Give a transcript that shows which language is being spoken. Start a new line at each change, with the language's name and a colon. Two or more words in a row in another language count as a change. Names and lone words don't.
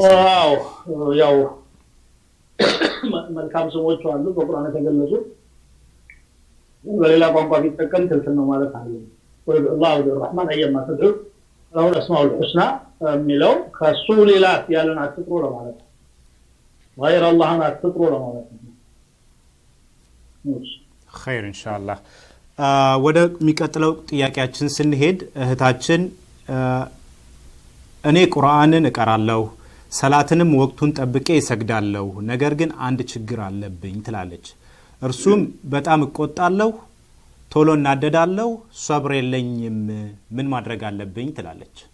Amharic: ያው መልካም ስሞች አሉ በቁርአን የተገለጹ በሌላ ቋንቋ ቢጠቀም ትክክል ነው ማለት አይደለም። ወይ አላህ አር-ረህማን
Arabic: أياما تدعوا
Amharic: አሁን
Arabic: الأسماء الحسنى
Amharic: የሚለው ከሱ ሌላ ያለን አትጥሩ ለማለት ነው።
Arabic: غير الله
Amharic: አትጥሩ ለማለት ነው።
Arabic: خير ان شاء الله
Amharic: ወደ የሚቀጥለው ጥያቄያችን ስንሄድ እህታችን እኔ ቁርአንን እቀራለሁ ሰላትንም ወቅቱን ጠብቄ እሰግዳለሁ ነገር ግን አንድ ችግር አለብኝ ትላለች። እርሱም በጣም እቆጣለሁ ቶሎ እናደዳለሁ ሷብር የለኝም ምን ማድረግ አለብኝ ትላለች።